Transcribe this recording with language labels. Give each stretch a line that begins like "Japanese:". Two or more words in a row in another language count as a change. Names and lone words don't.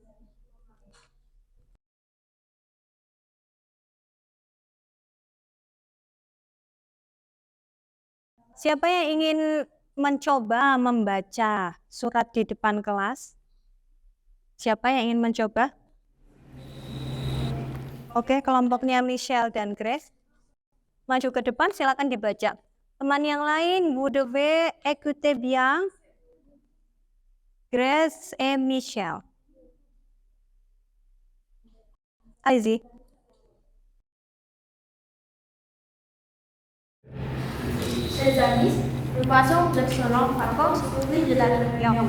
Indonesian: Siapa yang ingin mencoba membaca surat di depan kelas? Siapa yang ingin mencoba? Oke, kelompoknya Michelle dan Grace. Maju ke depan, silakan dibaca. Teman yang lain,
French: vous devez écouter bien. Grace et Michelle. Allez-y. Chers amis, nous passons d'excellentes vacances au l'île de la Réunion.